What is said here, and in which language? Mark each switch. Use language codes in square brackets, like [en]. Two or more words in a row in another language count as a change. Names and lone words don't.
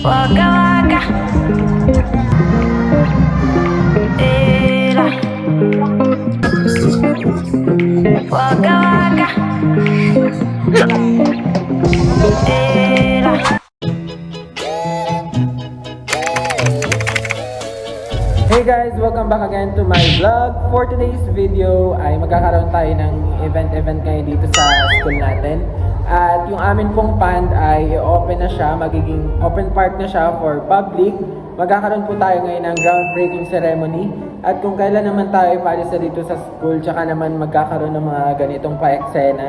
[en] Waka waka, era. Waka waka, era. Hey guys! Welcome back again to my vlog. For today's video [tl] ay magkakaroon tayo ng event ngayon dito sa school natin. At yung amin pong pond ay open na siya, magiging [en] open park [tl] na siya [en] for public. [tl] Magkakaroon po tayo ngayon ng [en] groundbreaking ceremony. [tl] At kung kailan naman tayo paalisa dito sa school, tsaka naman magkakaroon ng mga ganitong pa-eksena.